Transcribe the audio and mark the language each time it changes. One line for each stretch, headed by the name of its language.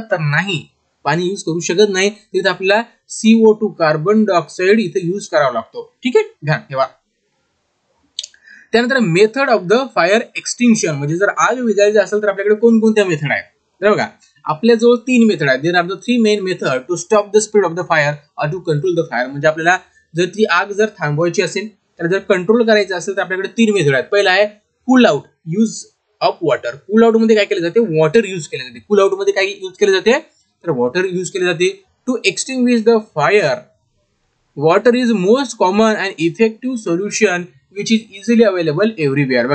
Marathi: तर नाही, पाणी यूज करू शकत नाही। तिथे आपल्याला CO2 कार्बन डायऑक्साइड इथे यूज करावा लागतो, ठीक आहे, ध्यान ठेवा। त्यानंतर
English: method of the fire extinction,
Marathi: म्हणजे जर आग विझायची असेल तर आपल्याकडे कोणकोणत्या मेथड आहेत तर बघा आपल्याजवळ 3 मेथड आहेत.
English: There are the 3 main method to stop the spread of the fire or to control the fire.
Marathi: म्हणजे आपल्याला जर ती आग जर थांबवायची असेल तर जर कंट्रोल करायचं असेल तर आपल्याकडे 3 मेथड आहेत. पहिला आहे
English: Cool out, use of water.
Marathi: Cool out मध्ये काय केले जाते, वॉटर यूज केले जाते. कूल आउट मध्ये काय यूज केले जाते तर वॉटर यूज केले जाते.
English: To extinguish the fire, water is most common and effective solution which is easily available everywhere.